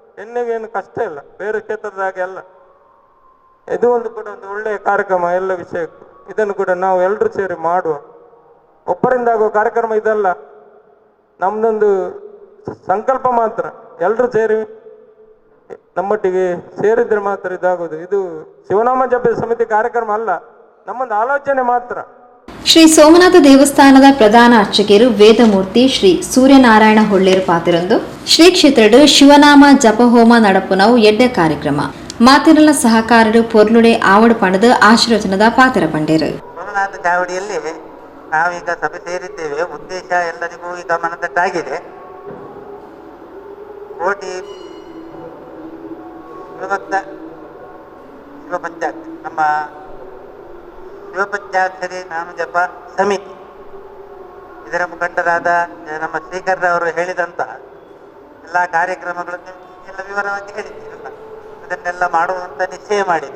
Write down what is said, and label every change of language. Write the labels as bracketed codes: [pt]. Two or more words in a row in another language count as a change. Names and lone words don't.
[kn] ಎಣ್ಣೆಗೆ ಏನು ಕಷ್ಟ ಇಲ್ಲ, ಬೇರೆ ಕ್ಷೇತ್ರದ ಹಾಗೆ ಅಲ್ಲ. ಇದು ಒಂದು ಕೂಡ ಒಂದು ಒಳ್ಳೆಯ ಕಾರ್ಯಕ್ರಮ ಎಲ್ಲ ವಿಷಯಕ್ಕೂ. ಇದನ್ನು ಕೂಡ ನಾವು ಎಲ್ಲರೂ ಸೇರಿ ಮಾಡುವ, ಒಬ್ಬರಿಂದ ಆಗುವ ಕಾರ್ಯಕ್ರಮ ಇದಲ್ಲ, ನಮ್ದೊಂದು ಸಂಕಲ್ಪ ಮಾತ್ರ. ಎಲ್ಲರೂ ಸೇರಿ ನಮ್ಮೊಟ್ಟಿಗೆ ಸೇರಿದ್ರೆ ಮಾತ್ರ ಇದಾಗೋದು. ಇದು ಶಿವನಾಮ ಜಪ ಸಮಿತಿ ಕಾರ್ಯಕ್ರಮ ಅಲ್ಲ, ನಮ್ಮೊಂದು ಆಲೋಚನೆ ಮಾತ್ರ. [tcy] ಶ್ರೀ ಸೋಮನಾಥ ದೇವಸ್ಥಾನದ ಪ್ರಧಾನ ಅರ್ಚಕರು ವೇದಮೂರ್ತಿ ಶ್ರೀ ಸೂರ್ಯನಾರಾಯಣ ಹೊಳ್ಳೇರು ಪಾತಿರಂದು ಶ್ರೀ ಕ್ಷೇತ್ರಡು ಶಿವನಾಮ ಜಪಹೋಮ ನಡಪುನವು ಎಡ್ಡೆ ಕಾರ್ಯಕ್ರಮ ಮಾತಿರಲ ಸಹಕಾರರು ಪೊರ್ಲುಡೆ ಆವಡು ಪಣದ ಆಶೀರ್ವಚನದ ಪಾತ್ರ ಪಂಡೇರು. [kn] ಸೋಮನಾಥ ಚಾವಡಿಯಲ್ಲಿ ನಾವೀಗ ಸಭೆ ಸೇರಿದ್ದೇವೆ. ಉದ್ದೇಶ ಎಲ್ಲರಿಗೂ ಈಗ ಮನದಟ್ಟಾಗಿದೆ. ಕೋಟಿ ಶಿವಭಕ್ತ ಶಿವಪಂಚಾಕ್ಷರಿ, ನಮ್ಮ ಶಿವಪಂಚಾಕ್ಷರಿ ನಾಮ ಜಪ ಸಮಿತಿ, ಇದರ ಮುಖಂಡರಾದ ನಮ್ಮ ಶ್ರೀಕರ್ರವರು ಹೇಳಿದಂತಹ ಎಲ್ಲ ಕಾರ್ಯಕ್ರಮಗಳನ್ನು ಎಲ್ಲ ವಿವರವಾಗಿ ಹೇಳಿದ್ದೀರಲ್ಲ, ಅದನ್ನೆಲ್ಲ ಮಾಡುವಂತ ನಿಶ್ಚಯ ಮಾಡಿದೆ.